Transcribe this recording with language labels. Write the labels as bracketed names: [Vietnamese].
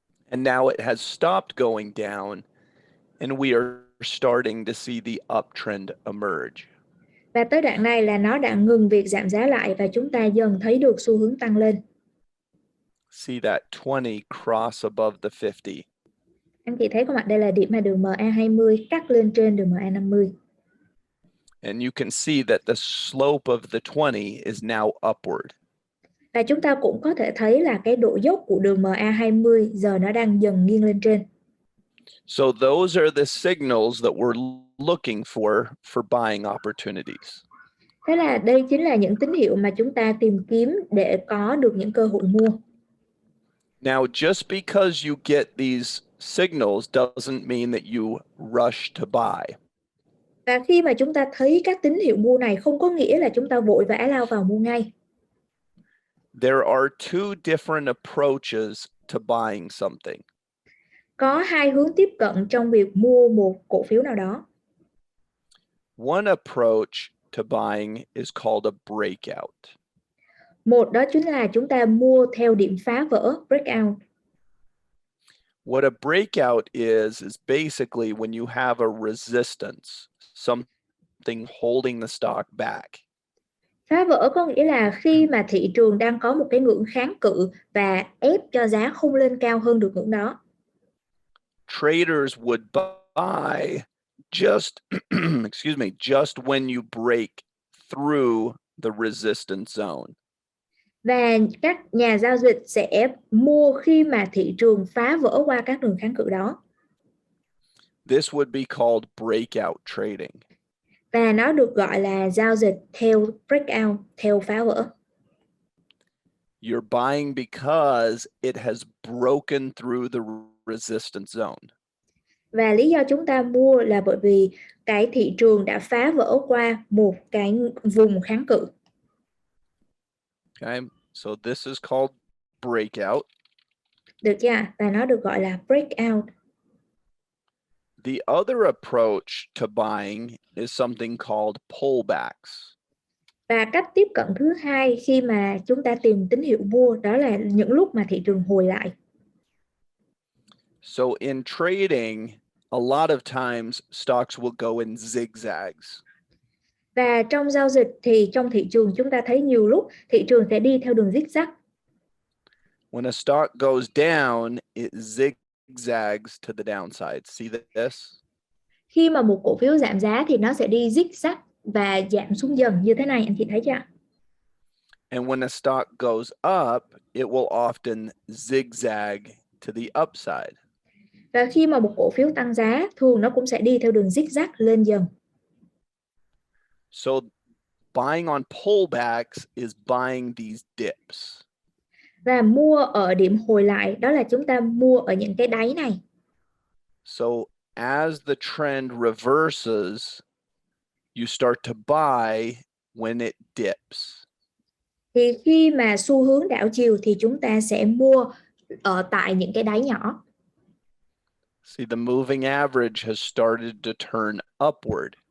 [English] And now it has stopped going down, and we are starting to see the uptrend emerge. [Vietnamese] Và tới đoạn này là nó đã ngừng việc giảm giá lại và chúng ta dần thấy được xu hướng tăng lên. [English] See that 20 cross above the 50. [Vietnamese] Anh chị thấy có mặt đây là điểm mà đường MA20 cắt lên trên đường MA50. [English] And you can see that the slope of the 20 is now upward. [Vietnamese] Và chúng ta cũng có thể thấy là cái độ dốc của đường MA20 giờ nó đang dần nghiêng lên trên. [English] So those are the signals that we're looking for buying opportunities. [Vietnamese] Thế là đây chính là những tín hiệu mà chúng ta tìm kiếm để có được những cơ hội mua. [English] Now, just because you get these signals doesn't mean that you rush to buy. [Vietnamese] Và khi mà chúng ta thấy các tín hiệu mua này không có nghĩa là chúng ta vội vã lao vào mua ngay. [English] There are two different approaches to buying something. [Vietnamese] Có hai hướng tiếp cận trong việc mua một cổ phiếu nào đó. [English] One approach to buying is called a breakout. [Vietnamese] Một đó chính là chúng ta mua theo điểm phá vỡ, breakout. [English] What a breakout is basically when you have a resistance, something holding the stock back. [Vietnamese] Phá vỡ có nghĩa là khi mà thị trường đang có một cái ngưỡng kháng cự và ép cho giá không lên cao hơn được ngưỡng đó. [English] Traders would buy just excuse me, just when you break through the resistance zone. [Vietnamese] Và các nhà giao dịch sẽ mua khi mà thị trường phá vỡ qua các đường kháng cự đó. [English] This would be called breakout trading. [Vietnamese] Và nó được gọi là giao dịch theo breakout, theo phá vỡ. [English] You're buying because it has broken through the resistance zone. [Vietnamese] Và lý do chúng ta mua là bởi vì cái thị trường đã phá vỡ qua một cái vùng kháng cự. [English] Okay, so this is called breakout. [Vietnamese] Được chưa? Và nó được gọi là breakout. [English] The other approach to buying is something called pullbacks. [Vietnamese] Và cách tiếp cận thứ hai khi mà chúng ta tìm tín hiệu mua đó là những lúc mà thị trường hồi lại. [English] So in trading, a lot of times stocks will go in zigzags. [Vietnamese] Và trong giao dịch thì trong thị trường chúng ta thấy nhiều lúc thị trường sẽ đi theo đường zigzag. [English] When a stock goes down, it zigzags to the downside. See this? [Vietnamese] Khi mà một cổ phiếu giảm giá thì nó sẽ đi zigzag và giảm xuống dần như thế này, anh chị thấy chưa? [English] And when a stock goes up, it will often zigzag to the upside. [Vietnamese] Và khi mà một cổ phiếu tăng giá, thường nó cũng sẽ đi theo đường zigzag lên dần. [English] So buying on pullbacks is buying these dips. [Vietnamese] Và mua ở điểm hồi lại đó là chúng ta mua ở những cái đáy này. [English] So as the trend reverses, you start to buy when it dips. [Vietnamese] Thì khi mà xu hướng đảo chiều thì chúng ta sẽ mua ở tại những cái đáy nhỏ. [English] See, the moving average has started to turn upward.